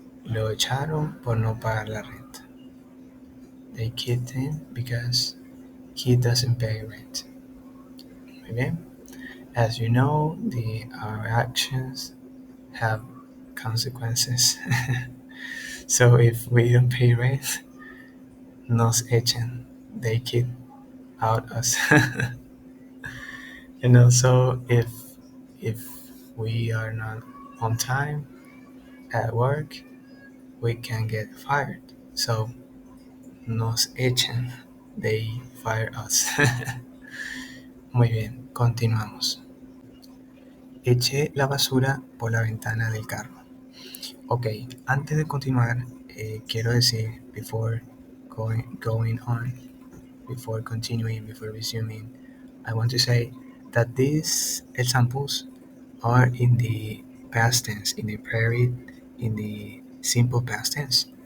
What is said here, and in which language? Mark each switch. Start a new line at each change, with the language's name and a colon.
Spanish: Lo echaron por no pagar la renta.
English: They kicked him because he doesn't pay rent. Muy bien. As you know, our actions have consequences. So if we don't pay rent, nos echan. They kick out us. And also, if we are not on time at work, we can get fired. So nos echan. They fire us.
Spanish: Muy bien, continuamos. Eché la basura por la ventana del carro.
English: Ok, antes de continuar, quiero decir, going on, before continuing, before resuming, I want to say that these examples are in the past tense, in the period, in the simple past tense.